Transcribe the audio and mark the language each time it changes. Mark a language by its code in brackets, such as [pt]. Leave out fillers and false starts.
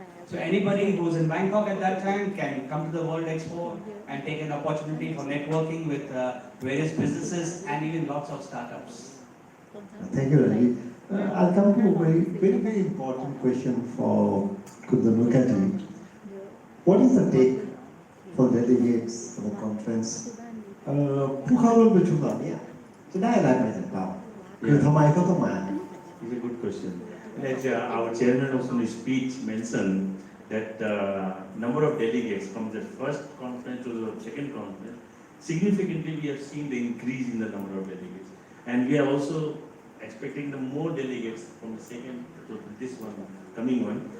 [en] So anybody who's in Bangkok at that time can come to the World Expo and take an opportunity for networking with various businesses and even lots of startups. Thank you, Ravi. I'll come to a very important question for Kundanukaji. What is the take for delegates for the conference? [th] ผู้เข้าร่วมประชุมเหล่านี้จะได้อะไรไปจากเราคือทำไมเขาต้องมา [en] It's a good question. As our chairman also in his speech mentioned that number of delegates from the first conference to the second conference, significantly we have seen the increase in the number of delegates. And we are also expecting the more delegates from the second to this one, coming one.